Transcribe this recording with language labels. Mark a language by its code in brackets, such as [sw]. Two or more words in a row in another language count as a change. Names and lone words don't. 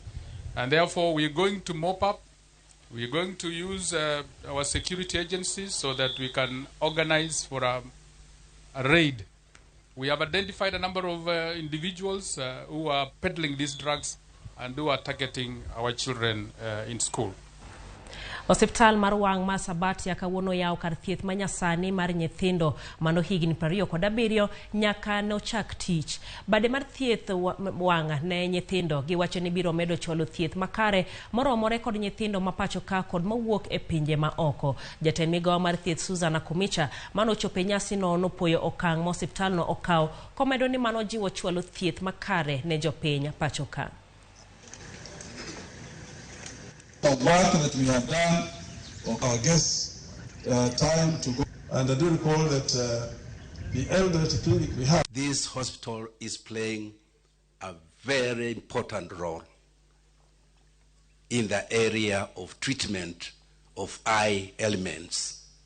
[en] And therefore we're going to mop up. We're going to use our security agencies so that we can organize for a raid. We have identified a number of individuals who are peddling these drugs and who are targeting our children in school. [luo] Osiptal mar wang' ma Sabati kawuono yawo kar thieth manyasani mar nyithindo mano higni 27 nyaka nochak tich. Bade mar thieth wang' ne nyithindo giwacho ni biro medo cholo thieth makare moromore kod nyithindo mapacho ka kod mawuok e pinje ma oko. Jatend migawo mar thieth Susan Kumicha mano chope nyasi no nopuoyo okang' ma osiptal no okaw komedo ni mano jiwo cholo thieth makare ne jopiny pacho ka. [en] Of work that we have done, of our guests, time to go. And I do recall that the elderly clinic we have. This hospital is playing a very important role in the area of treatment of eye ailments.